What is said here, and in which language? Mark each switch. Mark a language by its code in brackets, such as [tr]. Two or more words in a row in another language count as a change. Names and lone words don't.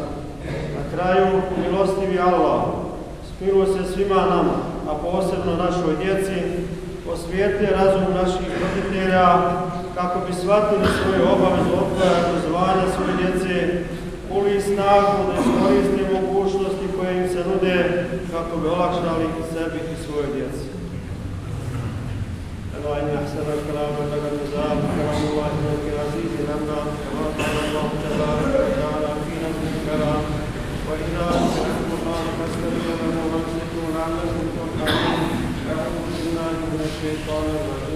[bs] Na kraju, milostivi Allah, smiluje se svima nama, a posebno našoj djeci, osvijetli razum naših roditelja, kako bi shvatili svoju obavezu odgoja i obrazovanja svoje djece, uli snagu da iskoriste mogućnosti koje im se nude, kako bi olakšali sebi i svojoj djeci. [ar] وإن أحسن الكلام لك النزاع كلام الله العزيز لنا كما قال الله تبارك وتعالى في نفس الكلام: وإذا سمعتم القرآن فاستمعوا له وانصتوا لعلكم ترحمون. أعوذ بالله من الشيطان الرجيم.